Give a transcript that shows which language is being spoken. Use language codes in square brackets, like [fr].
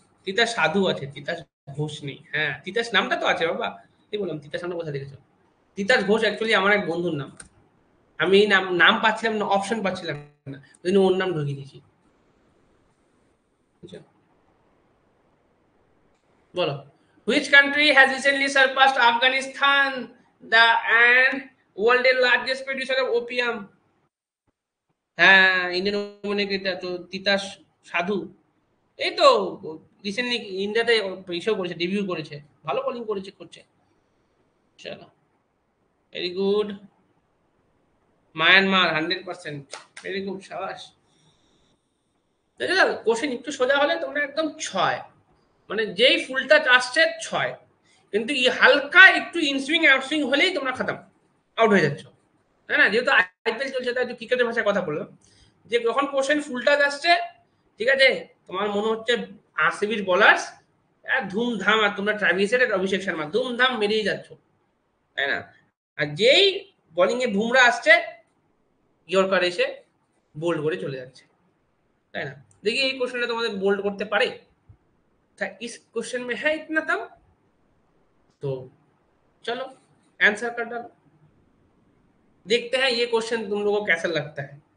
[bn] তিতাস সাধু আছে, তিতাস ঘোষ নেই। হ্যাঁ, তিতাস নামটা তো আছে বাবা, এই বললাম তিতাস নামটা কোথা দেখেছো? তিতাস ঘোষ অ্যাকচুয়ালি আমার এক বন্ধুর নাম, আমি এই নাম নাম পাচ্ছিলাম না, অপশন পাচ্ছিলাম না, ওই জন্য ওর নাম ঢুকিয়ে দিয়েছি, বুঝছো? বলো, [en] Which country has recently surpassed Afghanistan and world's largest producer of opium? [bn] হ্যাঁ, ইন্ডিয়ান অনেক এটা তো তিতাস সাধু, এই তো রিসেন্টলি ইন্ডিয়াতে ইসেও করেছে, ডেবিউ করেছে, ভালো বোলিং করেছে, করছে। চলো, very good. Myanmar 100%, very good, সাবাস। কোশ্চেন একটু সোজা হলে তোমরা একদম 6, মানে যেই ফুলটা আসছে 6, কিন্তু এই হালকা একটু ইনসুইং আউটসুইং হলেই তোমরা খতম, আউট হয়ে যাচ্ছ, তাই না? যেহেতু আইপিএল চলছে তাই একটু ক্রিকেটের ভাষায় কথা বললাম, যে যখন কোশ্চেন ফুলটা আসছে, ঠিক আছে, তোমার মনে হচ্ছে আরসিবির বলার্স ধুমধাম, আর তোমরা ট্রাভিস হেড আর অভিষেক শর্মা ধুমধাম মেরেই যাচ্ছ, তাই না? আর যেই বোলিং এ বুমরা আসছে, ইয়র্কার এসে বোল্ড করে চলে যাচ্ছে, তাই না? [hi] देखिए ये क्वेश्चन [bn] তোমাদের [hi] बोल्ड [bn] করতে পারে, [hi] था इस क्वेश्चन में है इतना दम, तो चलो आंसर कर डालो, देखते हैं ये क्वेश्चन तुम लोगों को कैसा लगता है।